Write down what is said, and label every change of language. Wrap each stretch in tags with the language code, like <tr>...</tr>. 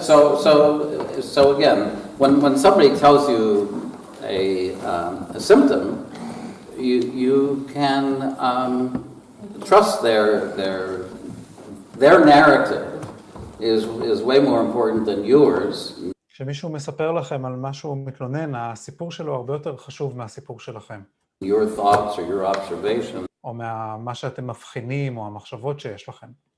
<en>So again, when somebody tells you a symptom, you can trust their narrative is way more important than yours.</en> <he>כשמישהו מספר לכם על משהו מתלונן, הסיפור שלו הרבה יותר חשוב מהסיפור שלכם.</he> <en>Your thoughts or your observations.</en> <he>או מה שאתם מבחינים או המחשבות שיש לכם.</he>